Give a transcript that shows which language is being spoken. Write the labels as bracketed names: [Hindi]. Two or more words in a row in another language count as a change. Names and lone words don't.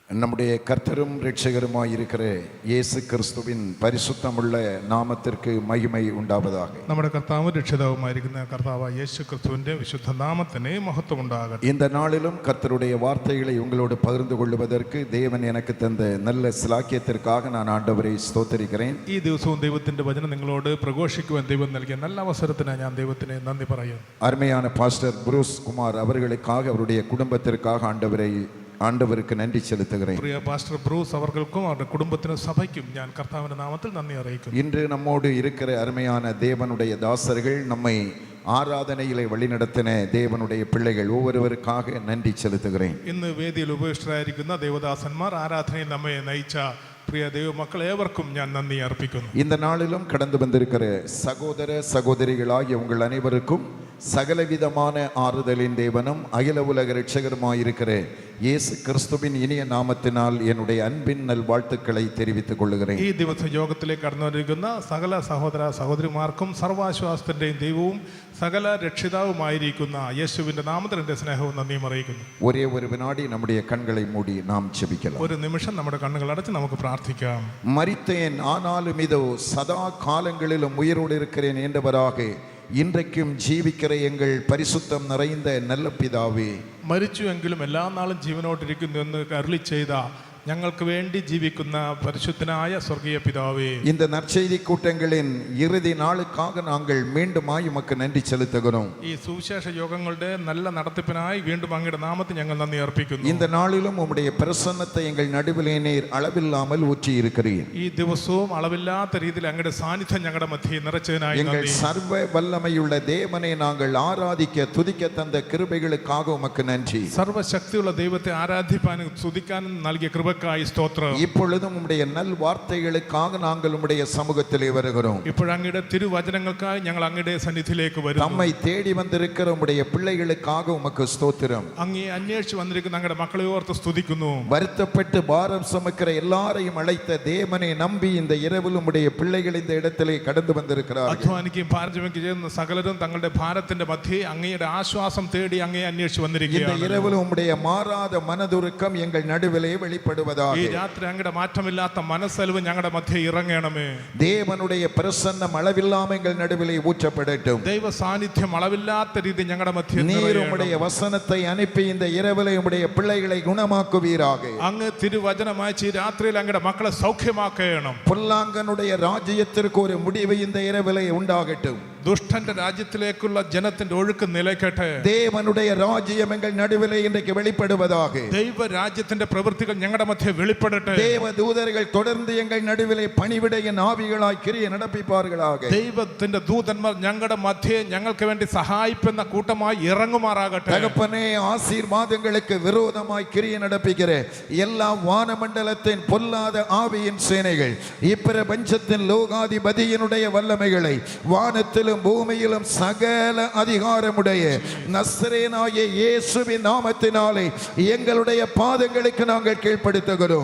[Tamil] நம்முடைய கர்த்தரும் இரட்சகருமாயிருக்கிற இயேசு கிறிஸ்துவின் பரிசுத்தமுள்ள நாமத்திற்கு மகிமை உண்டாவதாக. [Malayalam] നമ്മുടെ കർത്താവും രക്ഷിതാവുമായിരിക്കുന്ന കർത്താവായ യേശു ക്രിസ്തുവിന്റെ വിശുദ്ധ നാമത്തിന് മഹത്വം ഉണ്ടാകട്ടെ. [Tamil] இந்த நாளிலும் கர்த்தருடைய வார்த்தைகளை உங்களோடு பகிர்ந்து கொள்வதற்கு தேவன் எனக்கு தந்த நல்ல சிலாக்கியத்திற்காக நான் ஆண்டவரை ஸ்தோத்திரிக்கிறேன். [Malayalam] ഈ ദിവസവും ദൈവത്തിന്റെ വചനം നിങ്ങളോട് പ്രഘോഷിക്കുവാൻ ദൈവം നൽകിയ നല്ല അവസരത്തിന് ഞാൻ ദൈവത്തിന് നന്ദി പറയുന്നു. [Tamil] அருமையான பாஸ்டர் புரூஸ் குமார் அவர்களுக்காக அவருடைய குடும்பத்திற்காக ஆண்டவருக்கு நன்றி செலுத்துகிறேன். [Malayalam] പ്രിയ പാസ്റ്റർ ബ്രൂസ് അവർക്കും അവരുടെ കുടുംബത്തിനും സഭയ്ക്കും ഞാൻ കർത്താവിന്റെ നാമത്തിൽ നന്ദി അറിയിക്കുന്നു. [Tamil] இன்று நம்மோடு இருக்கிற அருமையான தேவனுடைய தாசர்கள், நம்மை ஆராதனையிலே வழிநடத்தின தேவனுடைய பிள்ளைகள் ஒவ்வொருவருக்காக நன்றி செலுத்துகிறேன். [Malayalam] ഇന്ന് വേദിയിൽ ഉപവിഷ്ടരായിരിക്കുന്ന ദേവദാസന്മാർ, ആരാധനയിൽ നമ്മെ നയിച്ച പ്രിയ ദൈവമക്കൾ ഏവർക്കും ഞാൻ നന്ദി അർപ്പിക്കുന്നു. [Tamil] இந்த நாளிலும் கடந்து வந்திருக்கிற சகோதர சகோதரிகளாகிய உங்கள் அனைவருக்கும் சகலவிதமான ஆறுதலின் தேவனும் அகில உலக இரட்சகருமாயிருக்கிற இயேசு கிறிஸ்துவின் இனிய நாமத்தினால் என்னுடைய அன்பின் நல்வாழ்த்துக்களை தெரிவித்துக் கொள்கிறேன். [Malayalam] ഈ ദിവസം യോഗത്തിലേക്ക് കടന്നു വന്നിരിക്കുന്ന സകല സഹോദര സഹോദരിമാർക്കും സർവാശ്വാസത്തിന്റെയും ദൈവവും സകല രക്ഷിതാവുമായിരിക്കുന്ന യേശുവിന്റെ നാമത്തിൽ എൻ്റെ സ്നേഹവും നന്ദിയും അറിയിക്കുന്നു. [Tamil] ஒரே ஒரு வினாடி நம்முடைய கண்களை மூடி நாம் ஜெபிக்கலாம். [Malayalam] ഒരു നിമിഷം നമ്മുടെ കണ്ണുകൾ അടച്ച് നമുക്ക് പ്രാർത്ഥിക്കാം. [Tamil] மரித்தேன் ஆனாலும் இதோ சதா காலங்களிலும் உயிரோடு இருக்கிறேன் என்றவராக இன்றைக்கும் ஜீவிக்கிற எங்கள் பரிசுத்தம் நிறைந்த நல்ல பிதாவே, [Malayalam] മരിച്ചുവെങ്കിലും എല്ലാ നാളും ജീവനോട്ടിരിക്കുന്നു എന്ന് അരുളി ചെയ്ത ഞങ്ങൾക്ക് വേണ്ടി ജീവിക്കുന്ന പരിശുദ്ധനായ സ്വർഗീയ പിതാവേ, [Tamil] இந்த நற்செய்தி கூட்டங்களின் இறுதி நாளுக்காக நாங்கள் மீண்டுமாய் உமக்கு நன்றி செலுத்துகிறோம். [Malayalam] ഈ സുവിശേഷ യോഗങ്ങളുടെ നല്ല നടത്തിപ്പിനായി വീണ്ടും അങ്ങയുടെ നാമത്തിൽ ഞങ്ങൾ നന്ദി അർപ്പിക്കുന്നു. [Tamil] இந்த நாளிலும் உம்முடைய பிரசன்னத்தை எங்கள் நடுவிலே நீர் அளவில்லாமல் ஊற்றி இருக்கிறீர். [Malayalam] ഈ ദിവസവും അളവില്ലാത്ത രീതിയിൽ അങ്ങയുടെ സാന്നിധ്യം ഞങ്ങളുടെ മധ്യേ നിറച്ചതിനായി [Tamil] எங்கள் சர்வ வல்லமையுள்ள தேவனை நாங்கள் ஆராதிக்க துதிக்க தந்த கிருபைகளுக்காக உமக்கு நன்றி. [Malayalam] സർവശക്തിയുള്ള ദൈവത്തെ ആരാധിപ്പാനും സ്തുതിക്കാനും നൽകിയ കൃപ [Tamil] இப்பொழுதும் உம்முடைய நல் வார்த்தைகளுக்காக நாங்கள் உம்முடைய சமூகத்திலே வருகிறோம். [Malayalam] ഇപ്പോഴങ്ങയുടെ തിരുവചനങ്ങൾക്കായി ഞങ്ങൾ അങ്ങയുടെ സന്നിധിയിലേക്ക് വരുന്നു. [Tamil] நம்மை தேடி வந்திருக்கிற உம்முடைய பிள்ளைகளுக்காக உமக்கு ஸ்தோத்திரம். [Malayalam] അങ്ങേ അന്വേഷിച്ച് വന്നിരിക്കുന്ന അങ്ങയുടെ മക്കളെ ഓർത്ത് സ്തുതിക്കുന്നു. [Tamil] வருத்தப்பட்டு பாரம் சுமக்கிற எல்லாரையும் அழைத்த தேவனை நம்பி இந்த இரவில் உம்முடைய பிள்ளைகள் இந்த இடத்திலே கடந்து வந்திருக்கிறார்கள். [Malayalam] അധ്വാനിക്കുകയും ഭാരചുമക്കുകയും ചെയ്യുന്ന സകലരും തങ്ങളുടെ ഭാരത്തിന്റെ മധ്യേ അങ്ങയുടെ ആശ്വാസം തേടി അങ്ങേ അന്വേഷിച്ച് വന്നിരിക്കുകയാണ്. [Tamil] இந்த இரவில் உம்முடைய மாறாத மனதுருக்கம் எங்கள் நடுவிலே வெளிப்படுவதாக. [Malayalam] ഈ രാത്രി അങ്ങയുടെ മാറ്റമില്ലാത്ത മനസ്സലിവ് ഞങ്ങളുടെ മധ്യേ ഇറങ്ങണമേ. [Tamil] தேவனுடைய பிரசன்னம் அளவில்லாமல் எங்கள் நடுவிலே ஊற்றப்படட்டும். [Malayalam] ദൈവ സാന്നിധ്യം അളവില്ലാത്ത രീതി ഞങ്ങളുടെ മധ്യേ [Tamil] நீர் உம்முடைய வசனத்தை அனுப்பி இந்த இரவிலே உம்முடைய பிள்ளைகளை குணமாக்குவீராக. [Malayalam] അങ്ങ് തിരുവചനമായി ഈ രാത്രിയിൽ അങ്ങയുടെ മക്കളെ സൗഖ്യമാക്കണം. [Tamil] பொல்லாங்கனுடைய ராஜ்யத்திற்கு ஒரு முடிவு இந்த இரவிலே உண்டாகட்டும். [Malayalam] ദുഷ്ടന്റെ രാജ്യത്തിലേക്കുള്ള ജനത്തിന്റെ ഒഴുക്ക് നിലയ്ക്കട്ടെ. [Tamil] தேவனுடைய ராஜ்யம் எங்கள் நடுவிலே இன்றைக்கு வெளிப்படுவதாக. [Malayalam] ദൈവ രാജ്യത്തിന്റെ പ്രവൃത്തികൾ ഞങ്ങളുടെ മധ്യേ വെളിപ്പെടട്ടെ. [Tamil] தேவ தூதர்கள் தொடர்ந்து எங்கள் நடுவிலே பணிவிடையின் ஆவிகளாய் கிரியை நடப்பிப்பார்களாக. [Malayalam] ദൈവത്തിന്റെ ദൂതന്മാർ ഞങ്ങളുടെ മധ്യേ ഞങ്ങൾക്ക് വേണ്ടി സഹായിക്കുന്ന കൂട്ടമായി ഇറങ്ങുമാറാകട്ടെ. [Tamil] தகப்பனே, ஆசீர்வாதங்களுக்கு விரோதமாய் கிரியை நடப்பிக்கிற எல்லா வானமண்டலத்தின் பொல்லாத ஆவியின் சேனைகள், இப்பிரபஞ்சத்தின் லோகாதிபதியினுடைய வல்லமைகளை வானத்திலும் பூமியிலும் சகல அதிகாரமுடைய நசரேனாகிய இயேசுவின் நாமத்தினாலே எங்களுடைய பாதங்களுக்கு நாங்கள் കീഴ്പ്പെടുത്തുകയും